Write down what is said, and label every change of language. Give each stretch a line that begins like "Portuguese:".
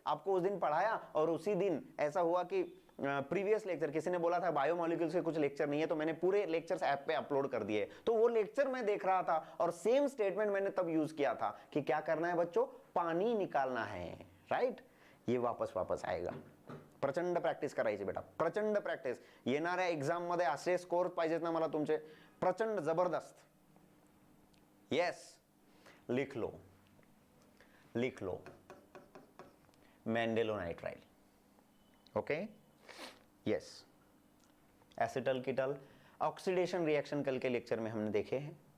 Hindi: आपको उस दिन पढ़ाया और उसी दिन ऐसा हुआ कि प्रीवियस लेक्चर किसी ने बोला था बायोमोलिक्यूल्स के कुछ लेक्चर नहीं है, तो मैंने पूरे लेक्चर्स ऐप पे अपलोड कर दिए। तो वो लेक्चर मैं देख रहा था और सेम स्टेटमेंट मैंने तब यूज किया था कि क्या करना है बच्चों, पानी निकालना है, राइट? ये वापस आएगा।
Marathi: प्रचंड प्रॅक्टिस करायची बेटा, प्रचंड प्रॅक्टिस। येणाऱ्या एग्जाम मध्ये असे स्कोर पाहिजेत ना मला तुमचे, प्रचंड जबरदस्त।
Hindi: यस, लिख लो, लिख लो, मैंडेलोनाइट्राइल, okay? Yes, acetal कीटल oxidation reaction कल के लेक्चर में हमने देखे हैं।